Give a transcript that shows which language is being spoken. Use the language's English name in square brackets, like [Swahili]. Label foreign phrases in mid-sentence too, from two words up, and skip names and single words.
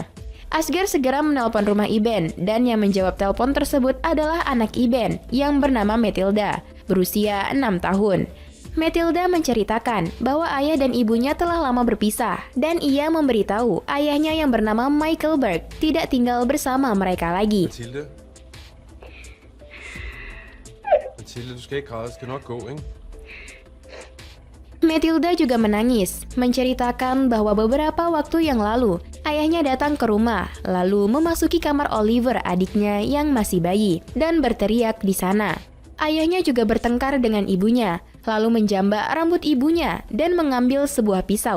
[Indonesian] Asger segera menelpon rumah Iben dan yang menjawab telepon tersebut adalah anak Iben yang bernama Matilda, berusia 6 tahun. Matilda menceritakan bahwa ayah dan ibunya telah lama berpisah dan ia memberitahu ayahnya yang bernama Michael Berg tidak tinggal bersama mereka lagi. Matilda, [Danish] du skal ikke græde, det skal nok gå, ikke? [Indonesian] Matilda juga menangis, menceritakan bahwa beberapa waktu yang lalu ayahnya datang ke rumah lalu memasuki kamar Oliver adiknya yang masih bayi dan berteriak di sana. Ayahnya juga bertengkar dengan ibunya, lalu menjambak rambut ibunya dan mengambil sebuah pisau.